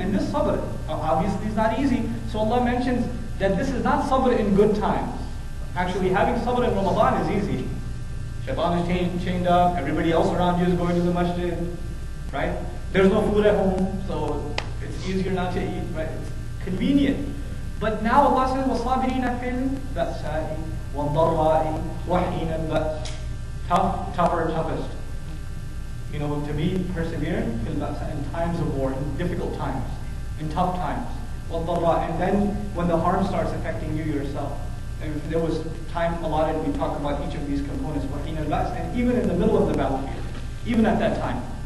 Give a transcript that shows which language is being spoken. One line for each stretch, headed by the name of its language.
English: And this sabr, obviously is not easy, so Allah mentions that this is not sabr in good times. Actually, having sabr in Ramadan is easy. Shaitan is chained up, everybody else around you is going to the masjid, right? There's no food at home, so it's easier not to eat, right? It's convenient. But now Allah says,
Arabic: وَالصَّابِرِينَ فِي الْبَأْسَاءِ وَالضَّرَّاءِ وَحِينَ الْبَأْسِ.
English: Tougher, toughest. You know, to be perseverant in times of war, in difficult times, in tough times.
Arabic: وَالضَّرَّاءِ.
English: And then when the harm starts affecting you yourself. And if there was time allotted, we talk about each of these components,
Arabic: وَحِينَ الْبَأْسِ,
English: and even in the middle of the battlefield, even at that time.